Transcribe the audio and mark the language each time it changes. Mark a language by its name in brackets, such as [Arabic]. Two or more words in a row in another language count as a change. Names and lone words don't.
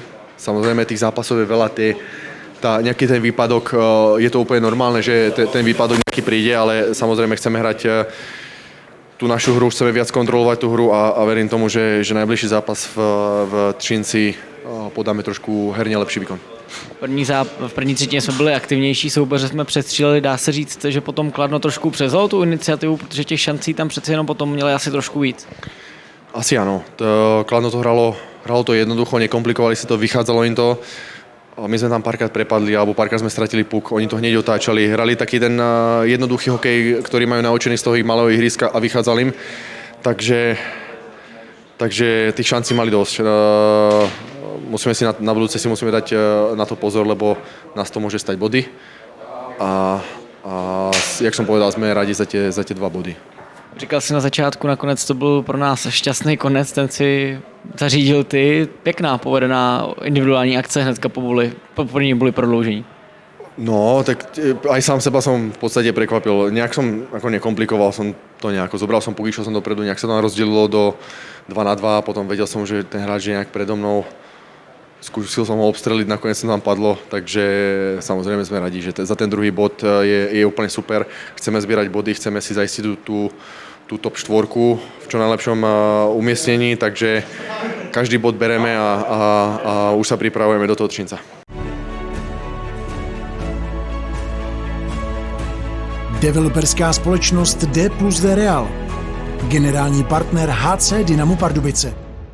[Slovak] Samozrejme, tých zápasov je veľa, nejaký ten výpadok, je to úplne normálne, že ten výpadok nejaký príde, ale samozrejme chceme hrať tú našu hru, chceme viac kontrolovať tú hru a verím tomu, že najbližší zápas v Třinci podáme trošku herne lepší výkon. [Czech] V první třetině jsme byli aktivnější, soupeře jsme přestříleli, dá se říct, že potom Kladno trošku převzalo tu iniciativu, protože těch šancí tam přeci jenom potom měli asi trošku víc. [Slovak] Asi áno. Kladno to hralo to jednoducho, nekomplikovali si to, vychádzalo im to. My sme tam párkrát prepadli, alebo párkrát sme stratili puk, oni to hneď otáčali. Hrali taký ten jednoduchý hokej, ktorý majú naučený z toho ich malého ihriska a vychádzal im. Takže tých šancí mali dosť. Musíme si na budúce musíme dať na to pozor, lebo nás to môže stať body. A jak som povedal, sme radi za tie 2 body. [Czech] Říkal jsi na začátku, nakonec to byl pro nás šťastný konec, ten si zařídil ty. Pěkná povedená individuální akce hnedka po první boli prodloužení. [Slovak] No, tak aj sám seba som v podstate prekvapil. Nejak som ako nekomplikoval som to nejako. Zobral som puk, išiel som dopredu, nejak sa tam rozdelilo do 2-2, potom vedel som, že ten hráč je nejak predo mnou. Skúsil som ho obstreliť, nakoniec som tam padlo, takže samozrejme sme radi, že za ten druhý bod je úplne super. Chceme zbierať body, chceme si zaistiť tú top 4 v čo najlepšom umiestnení, takže každý bod bereme a už sa pripravujeme do toho Třinca. [Czech] Developerská společnost D+D Real. Generální partner HC Dynamo Pardubice.